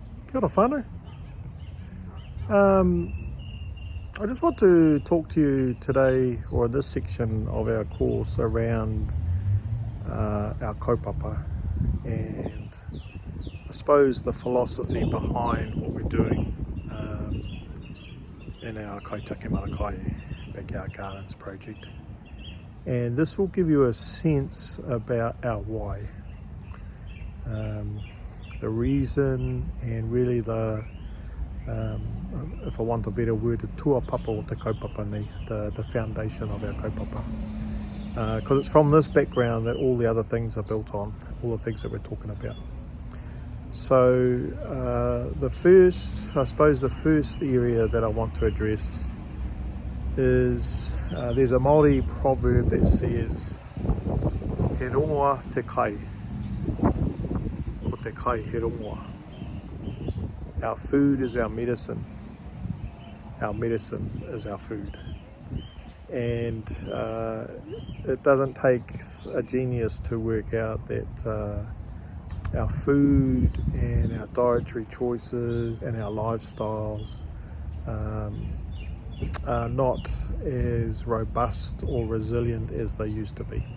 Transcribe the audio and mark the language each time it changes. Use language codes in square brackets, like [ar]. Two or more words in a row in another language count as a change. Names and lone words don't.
[mi] Kia ora whānau. [en] I just want to talk to you today, or in this section of our course, around our kaupapa and I suppose the philosophy behind what we're doing in our Māra Kai Backyard Gardens project. And this will give you a sense about our why. The reason and really the, if I want a better word, the [mi] tuapapa o te kaupapa nei, [en] the foundation of our kaupapa. Because it's from this background that all the other things are built on, all the things that we're talking about. So the first area that I want to address is there's a Māori proverb that says [mi] he rongoa te kai, ko te kai he rongoa. [en] Our food is our medicine is our food. And it doesn't take a genius to work out that our food and our dietary choices and our lifestyles are not as robust or resilient as they used to be.